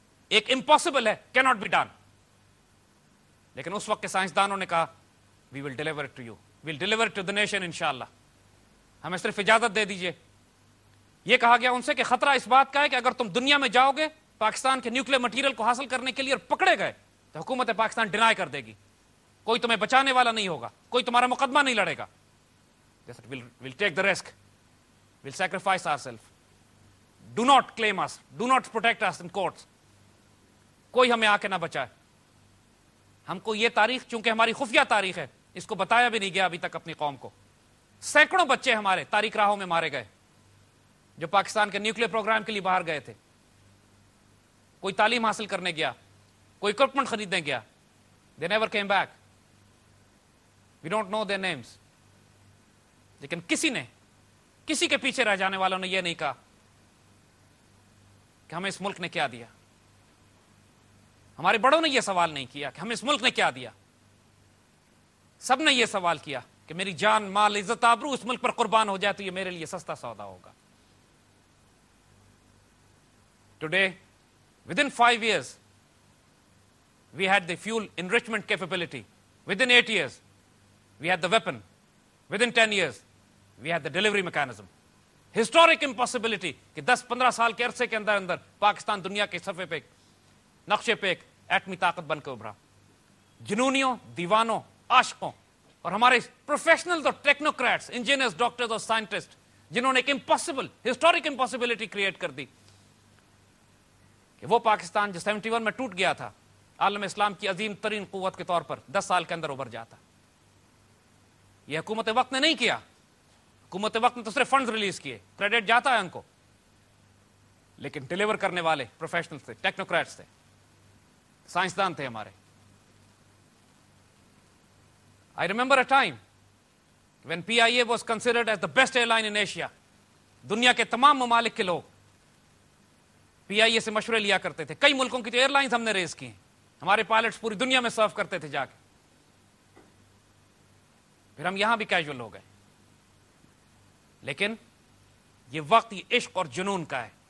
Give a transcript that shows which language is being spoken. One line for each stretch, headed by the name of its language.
English: ایک امپاسبل ہے, cannot be done.
Urdu: لیکن اس وقت کے سائنسدانوں نے کہا
English: We will deliver it to you, we will deliver to the nation انشاءاللہ.
Urdu: ہمیں صرف اجازت دے دیجئے. یہ کہا گیا ان سے کہ خطرہ اس بات کا ہے کہ اگر تم دنیا میں جاؤ گے پاکستان کے نیوکلیر مٹیریل کو حاصل کرنے کے لیے اور پکڑے گئے تو حکومت پاکستان ڈینائی کر دے گی, کوئی تمہیں بچانے والا نہیں ہوگا, کوئی تمہارا مقدمہ نہیں لڑے گا.
English: We'll take the risk, we'll sacrifice ourselves, do not claim us, do not protect us in courts.
Urdu: کوئی ہمیں آ کے نہ بچائے. ہم کو یہ تاریخ چونکہ ہماری خفیہ تاریخ ہے, اس کو بتایا بھی نہیں گیا ابھی تک اپنی قوم کو. سینکڑوں بچے ہمارے تاریخ راہوں میں مارے گئے جو پاکستان کے نیوکلیر پروگرام کے لیے باہر گئے تھے. کوئی تعلیم حاصل کرنے گیا, کوئی اکوپمنٹ خریدنے گیا.
English: They never came back. We don't know their names.
Urdu: لیکن کسی کے پیچھے رہ جانے والوں نے یہ نہیں کہا کہ ہمیں اس ملک نے کیا دیا. ہمارے بڑوں نے یہ سوال نہیں کیا کہ ہمیں اس ملک نے کیا دیا. سب نے یہ سوال کیا کہ میری جان, مال, عزت, آبرو اس ملک پر قربان ہو جائے تو یہ میرے لیے سستا سودا ہوگا.
English: Today, within 5 years, we had the fuel enrichment capability. Within 8 years, we had the weapon. Within 10 years, we had the delivery mechanism. Historic impossibility
Urdu: کہ 10-15 سال کے عرصے کے اندر پاکستان دنیا کے صفحے پہ نقشے پہ ایک ایٹمی طاقت بن کے ابھرا. جنونیوں, دیوانوں, عاشقوں اور ہمارے پروفیشنلز اور ٹیکنوکریٹس, انجینئرز, ڈاکٹرز اور سائنٹسٹ جنہوں نے ایک امپاسبل, ہسٹورک امپاسبلٹی کریٹ کر دی کہ وہ پاکستان جو 71 میں ٹوٹ گیا تھا عالم اسلام کی عظیم ترین قوت کے طور پر 10 سال کے اندر ابھر جاتا. یہ حکومت وقت نے نہیں کیا. حکومت وقت نے تو صرف فنڈز ریلیز کیے, کریڈٹ جاتا ہے ان کو, لیکن ڈیلیور کرنے والے پروفیشنل تھے, ٹیکنوکریٹس تھے, سائنسدان تھے ہمارے.
English: I remember a time when PIA was considered as the best airline in Asia.
Urdu: دنیا کے تمام ممالک کے لوگ PIA سے مشورے لیا کرتے تھے. کئی ملکوں کی تو ایئر لائنز ہم نے ریز کی ہیں. ہمارے پائلٹس پوری دنیا میں سرو کرتے تھے جا کے. پھر ہم یہاں بھی کیجول ہو گئے. لیکن یہ وقت یہ عشق اور جنون کا ہے.